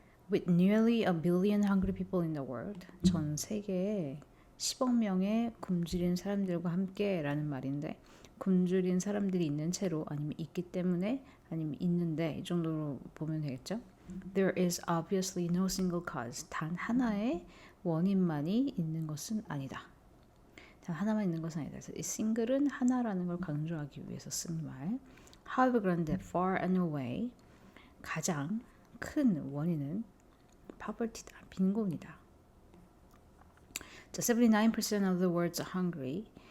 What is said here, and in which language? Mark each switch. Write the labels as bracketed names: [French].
[English] With nearly a billion hungry people in the world, [Korean] 전 세계에 10억 명의 굶주린 사람들과 함께 라는 말인데, 굶주린 사람들이 있는 채로 아니면 있기 때문에 아니면 있는데 이 정도로 보면 되겠죠. [English] There is obviously no single cause. [Korean] 단 하나의 원인만이 있는 것은 아니다. 단 하나만 있는 것은 아니다. 그래서 이 single은 하나라는 걸 강조하기 위해서 쓴 말. [English] However, [Korean] 그런데 [English] far and away [Korean] 가장 큰 원인은 poverty다. 빈곤이다. 자, [English] 79% of the world's hungry.